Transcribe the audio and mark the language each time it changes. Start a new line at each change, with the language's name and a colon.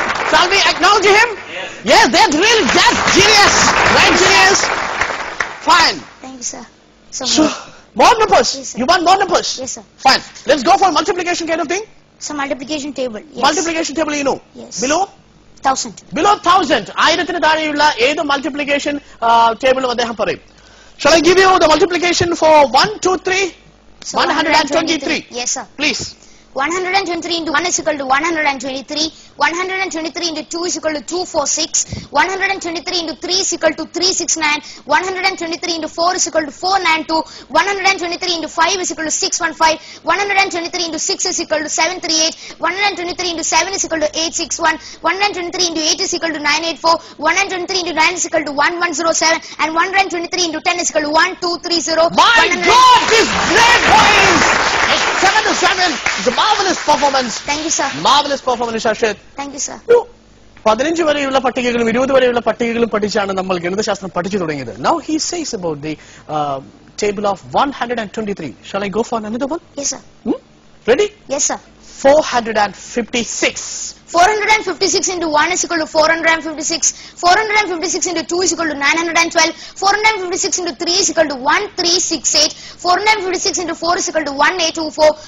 English: Shall we acknowledge him? Yes, that's genius. Right, genius. Fine. Thank you, sir. So more numbers. Yes, sir. You want more numbers? Yes, sir. Fine. Let's go for multiplication kind of thing. Some multiplication table. Yes. Multiplication table, you know. Yes. Below? 1000. Below 1000.
Malayalam: 1000 താഴെയുള്ള ഏത് multiplication ടേബിളും അദ്ദേഹം പറയും.
English: Shall I give you the multiplication for 1, 2, 3? So 123. Yes, sir. Please. 123 into 1 is equal to 123. 123 into 2 is equal to 246. 123 into 3 is equal to 369. 123 into 4 is equal to 492. 123 into 5 is equal to 615. 123 into 6 is equal to 738. 123 into 7 is equal to 861. 123 into 8 is equal to 984. 123 into 9 is equal to 1107. And 123 into 10 is equal to 1230. My God, this great boys! It's 7 to 7. It's a marvelous performance. Thank you, sir. Marvelous performance, Arshid. Thank you, sir.
Malayalam: 15 വരെയുള്ള പട്ടികകളും 20 വരെയുള്ള പട്ടികകളും പഠിച്ചാണ് നമ്മൾ ഗണിതശാസ്ത്രം പഠിച്ചു തുടങ്ങിയത്.
English: Now he says about the table of 123. Shall I go for another one? Yes, sir. Ready? Yes, sir. 456. 456 into 1 is equal to 456. 456 into 2 is equal to 912. 456 into 3 is equal to 1368. 456 into 4 is equal to 1824.